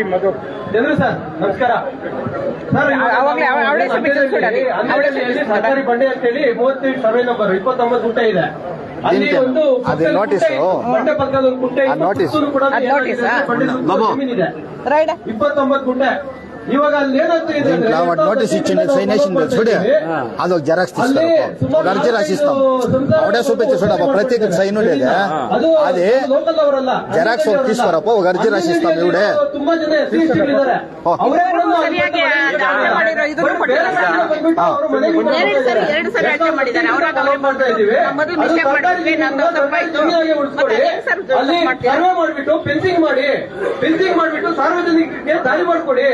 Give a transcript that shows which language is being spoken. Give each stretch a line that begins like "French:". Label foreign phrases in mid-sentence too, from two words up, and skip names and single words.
Kannada: ಮಧು ಚಂದ್ರ ಸರ್ ನಮಸ್ಕಾರ ಸರ್. ಸರ್ಕಾರಿ ಬಂಡೆ ಅಂತ ಹೇಳಿ 35
English: survey number
Kannada: 29 ಗುಂಟೆ ಇದೆ. ಅಲ್ಲಿ ಒಂದು ಬಂಡೆ ಪಕ್ಕದ ಒಂದು ಗುಂಟೆ ಕೂಡ ಜಮೀನಿದೆ 29 ಗುಂಟೆ. ಇವಾಗ ಅಲ್ಲಿ ಏನಾಗ್ತಿದೆ
Telugu: నోటీస్ ఇచ్చింది సైనేషన్ చూడు అదొక జెరాక్స్ తీసుకో అర్జీ రాసిస్తాం అవడే చూపించి చూడప్ప ప్రత్యేక సైన్ ఉండేది అది జెరాక్స్ ఒకటి తీసుకోరప్ప ఒక అర్జీ రాసిస్తాం ఇవిడే
Kannada: ತುಂಬಾ ಜನ ಇದ್ದಾರೆ ಅಲ್ಲಿ ಸರ್ವೆ ಮಾಡ್ಬಿಟ್ಟು ಫೆನ್ಸಿಂಗ್ ಮಾಡಿಬಿಟ್ಟು ಸಾರ್ವಜನಿಕರಿಗೆ ದಾರಿ ಮಾಡಿಕೊಡಿ.